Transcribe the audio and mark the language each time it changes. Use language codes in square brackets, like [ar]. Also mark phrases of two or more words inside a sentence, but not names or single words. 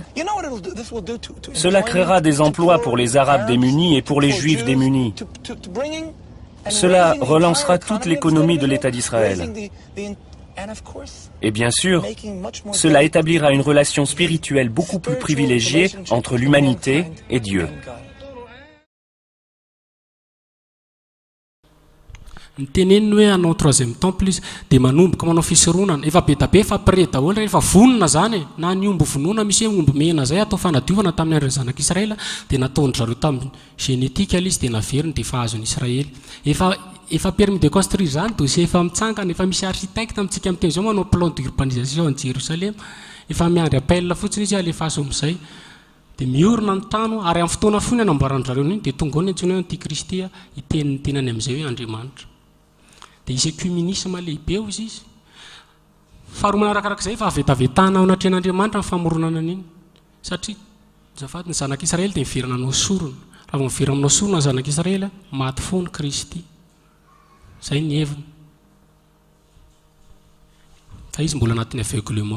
[fr] Cela créera des emplois pour les Arabes démunis et pour les Juifs démunis. Cela relancera toute l'économie de l'État d'Israël. Et bien sûr, cela établira une relation spirituelle beaucoup plus privilégiée entre l'humanité et Dieu. [mg] Niteneniny hoe hanao 3e temple izy dia manomboka manao fisoronana efa be da be efa pré daholo rehefa vonona zany na ny omby vonoana misy hoe omby mena zay atao fanadiovana tamin'ny andron'ny zanak'Israela dia nataony zareo tamin'ny genetika izy dia naveriny dia efa azon'ny Israely efa [fr] permis de construire [mg] zany dossier efa mitsangana efa misy architecte amintsika amin'ny teny zao manao [fr] plan d'urbanisation de Jérusalem [mg] efa miandry appel fotsiny izy alefaso amin'izay dia miorina ny trano ary amin'ny fotoana foana anamboarany zareo iny dia tonga ao ny antsoina hoe antikristy iteniny tenany amin'izay hoe Andriamanitra. Dia isy ekumenisme lehibe izy faharoa manarakarak'izay fa avetavetana ao anatrehan'Andriamanitra ny famoronana an'iny satria zafady ny zanak'Israely dia miverina anao sorona raha vao miverina aminao sorona ny zanak'Israely maty foana Kristy zay ny heviny fa izy mbola anatin'ny aveuglement.